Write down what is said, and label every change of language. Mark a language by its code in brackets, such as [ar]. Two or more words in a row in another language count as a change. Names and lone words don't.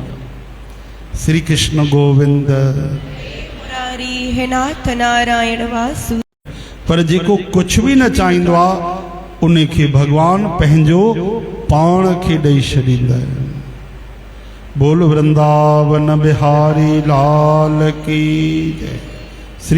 [hi] श्री कृष्ण गोविंद मुरारी हे नाथ नारायण वासु। [sd] पर जेको कुछ भी न चाहींदो आहे उन खे भगवान पंहिंजो पाण खे ॾेई छॾींदा आहिनि। [hi] बोल वृंदावन बिहारी लाल की जय। श्री